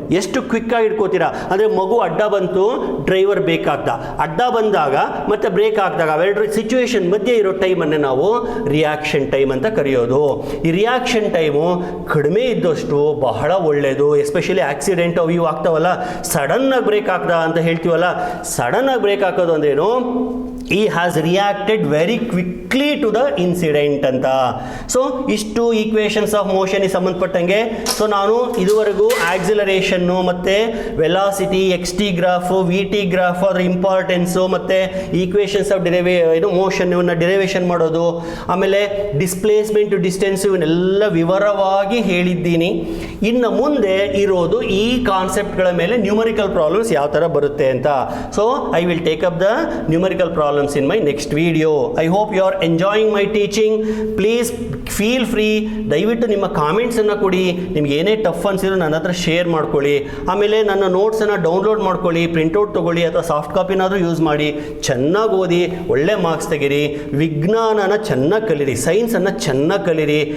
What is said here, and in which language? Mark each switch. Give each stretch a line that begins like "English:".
Kannada: ಎಷ್ಟು ಕ್ವಿಕ್ಕಾಗಿ ಇಟ್ಕೋತೀರಾ ಅಂದರೆ, ಮಗು ಅಡ್ಡ ಬಂತು, ಡ್ರೈವರ್ ಬ್ರೇಕ್ ಹಾಕ್ದ, ಅಡ್ಡ ಬಂದಾಗ ಮತ್ತೆ ಬ್ರೇಕ್ ಹಾಕಿದಾಗ ಅವೆರಡು ಸಿಚುವೇಶನ್ ಮಧ್ಯೆ ಇರೋ ಟೈಮನ್ನೇ ನಾವು ರಿಯಾಕ್ಷನ್ ಟೈಮ್ ಅಂತ ಕರೆಯೋದು. ಈ ರಿಯಾಕ್ಷನ್ ಟೈಮು ಕಡಿಮೆ ಇದ್ದಷ್ಟು ಬಹಳ ಒಳ್ಳೆಯದು. ಎಸ್ಪೆಷಲಿ ಆಕ್ಸಿಡೆಂಟ್ ಅವು ಇವು ಆಗ್ತಾವಲ್ಲ, ಸಡನ್ನಾಗಿ ಬ್ರೇಕ್ ಹಾಕ್ದ ಅಂತ ಹೇಳ್ತೀವಲ್ಲ, ಸಡನ್ನಾಗಿ ಬ್ರೇಕ್ ಹಾಕೋದು ಅಂದ್ರೇನು?
English: he has reacted very quickly to the incident ಅಂತ.
Kannada: ಸೊ ಇಷ್ಟು ಈಕ್ವೇಷನ್ಸ್ ಆಫ್ ಮೋಷನ್ಗೆ ಸಂಬಂಧಪಟ್ಟಂಗೆ. ಸೊ ನಾನು ಇದುವರೆಗೂ ಆಕ್ಸಿಲರೇಷನ್ನು ಮತ್ತು velocity, X T graph, V T graph, ಅದರ ಇಂಪಾರ್ಟೆನ್ಸು, ಮತ್ತು ಈಕ್ವೇಷನ್ಸ್ ಆಫ್ ಮೋಷನ್ ಇವನ್ನ ಡಿರೈವೇಷನ್ ಮಾಡೋದು, ಆಮೇಲೆ ಡಿಸ್ಪ್ಲೇಸ್ಮೆಂಟ್, ಡಿಸ್ಟೆನ್ಸ್, ಇವನ್ನೆಲ್ಲ ವಿವರವಾಗಿ ಹೇಳಿದ್ದೀನಿ. ಇನ್ನು ಮುಂದೆ ಇರೋದು ಈ ಕಾನ್ಸೆಪ್ಟ್ಗಳ ಮೇಲೆ ನ್ಯೂಮರಿಕಲ್ ಪ್ರಾಬ್ಲಮ್ಸ್ ಯಾವ ಥರ ಬರುತ್ತೆ ಅಂತ.
English: So I will take up the numerical problems in my next video. I hope you are enjoying my teaching. Please feel free,
Kannada: ದಯವಿಟ್ಟು ನಿಮ್ಮ ಕಾಮೆಂಟ್ಸನ್ನು ಕೊಡಿ. ನಿಮ್ಗೆ ಏನೇ ಟಫ್ ಅನ್ಸಿದ್ರು ನನ್ನ ಹತ್ರ ಶೇರ್ ಮಾಡ್ಕೊಳ್ಳಿ. ಆಮೇಲೆ ನನ್ನ ನೋಟ್ಸನ್ನು ಡೌನ್ಲೋಡ್ ಮಾಡ್ಕೊಳ್ಳಿ, ಪ್ರಿಂಟೌಟ್ ತೊಗೊಳ್ಳಿ, ಅಥವಾ ಸಾಫ್ಟ್ ಕಾಪಿನಾದರೂ ಯೂಸ್ ಮಾಡಿ. ಚೆನ್ನಾಗಿ ಓದಿ, ಒಳ್ಳೆ ಮಾರ್ಕ್ಸ್ ತೆಗೀರಿ. ವಿಜ್ಞಾನನ ಚೆನ್ನಾಗಿ ಕಲೀರಿ, ಸೈನ್ಸನ್ನು ಚೆನ್ನಾಗಿ ಕಲೀರಿ.